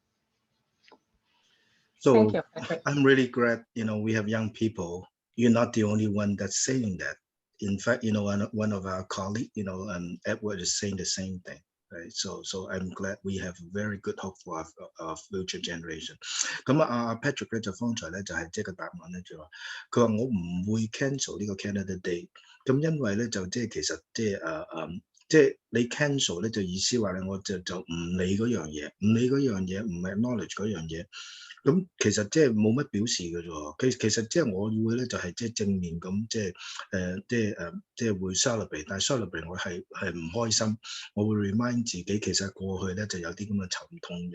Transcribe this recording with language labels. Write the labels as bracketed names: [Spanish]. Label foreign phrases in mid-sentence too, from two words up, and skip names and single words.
[English] Thank So you, Patrick. I'm really glad, you know, we have young people. You're not the only one that's saying that. In fact, you know, one of our colleagues, you know, Edward is saying the same thing. Right? So I'm glad we have very good hope for our future generation. [Cantonese] 咁啊 Patrick 咧就方才咧就係即係個答案咧就話，佢話我唔會 cancel 呢個 Canada Day。咁因為咧就即係其實即係你 cancel 咧就意思話咧我就唔理嗰樣嘢，唔理嗰樣嘢，唔 acknowledge 嗰樣嘢。咁其實即係冇乜表示嘅啫喎，其實即係我會咧就係即係正面咁即係會 celebrate，但係 celebrate 我係唔開心，我會 remind 自己其實過去咧就有啲咁嘅沉痛嘅